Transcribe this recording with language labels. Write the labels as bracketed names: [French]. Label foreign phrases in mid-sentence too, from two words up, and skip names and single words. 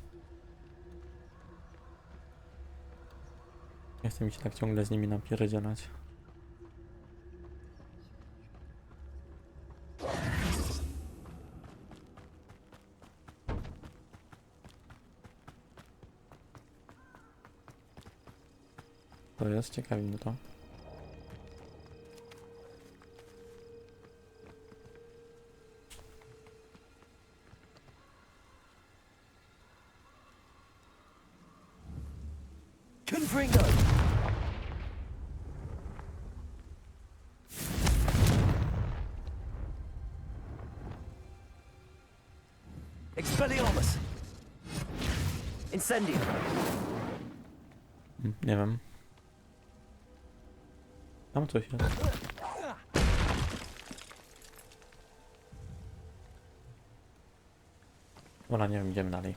[Polish] Nie chcę mi się tak ciągle z nimi napierdzielać. To jest, ciekawi mnie to. Confringo! Expelliarmus! Incendio! Nie wiem. Tam coś jest. Dobra, nie wiem, idziemy dalej.